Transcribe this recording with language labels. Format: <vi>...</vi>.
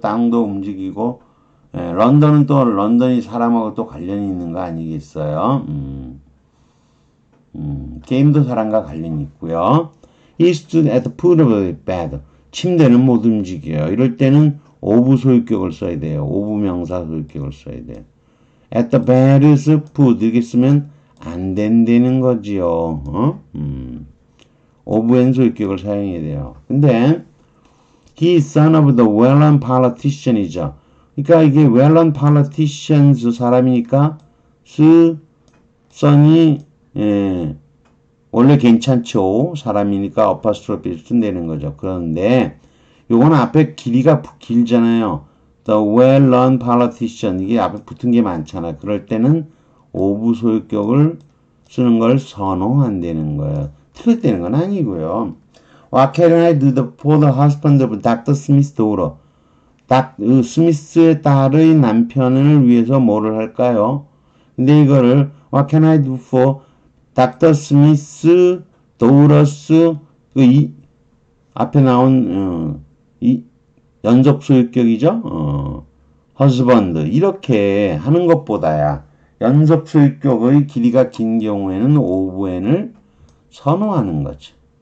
<ko>땅도 움직이고 런던은 또 런던이 사람하고 또 관련이 있는 거 아니겠어요? 게임도 사람과 관련이 있고요.</ko> <en>He stood at the foot of the bed.</en> <ko>침대는 못 움직여요. 이럴 때는 of 소유격을 써야 돼요. of 명사 소유격을 써야 돼요.</ko> <en>At the bed's foot</en> <ko>이렇게 쓰면 안 된다는 거지요. of의 소유격을 사용해야 돼요. 근데</ko> <en>he is son of the well-known politician이죠.</en> <ko>그러니까 이게</ko> <en>well-known politicians</en> <ko>사람이니까 son이 원래 괜찮죠. 사람이니까 어파스트로피를 쓴다는 거죠. 그런데 요거는 앞에 길이가 길잖아요.</ko> <en>The well-known politician</en> <ko>이게 앞에 붙은 게 많잖아요. 그럴 때는 of 소유격을 쓰는 걸 선호한다는 거예요. 틀렸다는 건 아니고요.</ko> <en>What can I do for the husband of Dr. Smith's daughter?</en> <ko>스미스의 딸의 남편을 위해서 뭐를 할까요?</ko> <en>근데 이거를 What can I do for Dr. Smith's daughter's</en> <ko>앞에 나온 이 연속 소유격이죠. husband 이렇게 하는 것보다야 연속 소유격의 길이가 긴 경우에는 ofn을 선호하는 거죠.</ko>